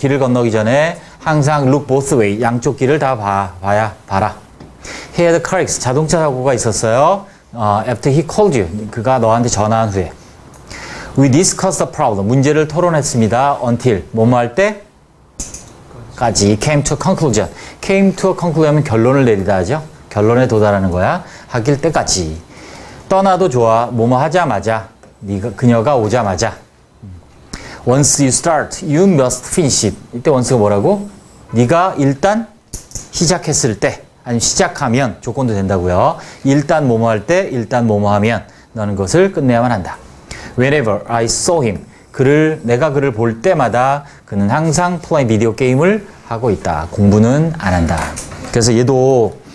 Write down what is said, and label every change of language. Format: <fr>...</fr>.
<ko>길을 건너기 전에 항상</ko> <en>look both way.</en> <ko>양쪽 길을 다 봐라.</ko> <en>He had a car accident.</en> <ko>자동차 사고가 있었어요.</ko> <en>After he called you.</en> <ko>그가 너한테 전화한 후에.</ko> <en>We discussed the problem.</en> <ko>문제를 토론했습니다. Until. 뭐뭐 할 때? 까지</ko> <en>came to a conclusion. came to a conclusion</en> <ko>하면 결론을 내리다 하죠. 결론에 도달하는 거야. 하길 때까지. 떠나도 좋아. 뭐뭐 하자마자. 그녀가 오자마자.</ko> <en>Once you start, you must finish it.</en> <ko>이때 once가 뭐라고? 네가 일단 시작했을 때 아니면 시작하면 조건도 된다고요. 일단 뭐뭐 할 때, 일단 뭐뭐 하면 너는 그것을 끝내야만 한다.</ko> <en>Whenever I saw him.</en> <ko>내가 그를 볼 때마다 그는 항상 플레이 비디오 게임을 하고 있다. 공부는 안 한다. 그래서 얘도</ko>